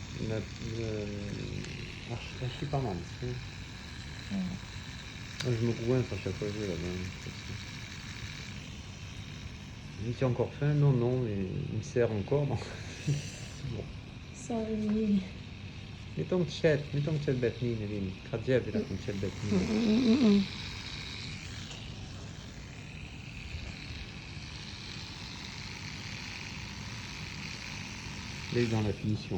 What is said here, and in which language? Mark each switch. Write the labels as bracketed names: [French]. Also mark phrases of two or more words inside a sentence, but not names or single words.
[French] Je suis pas mal. Moi, je me coince à chaque fois que je vais là-bas. Il dit, encore faim? Non, non, mais il me sert encore. Donc... bon. sorry [Thai] ไม่ต้องแชทแบบนี้นะลินเขาแยกเวลาคุณแชทแบบนี้ [French] Il est dans la finition.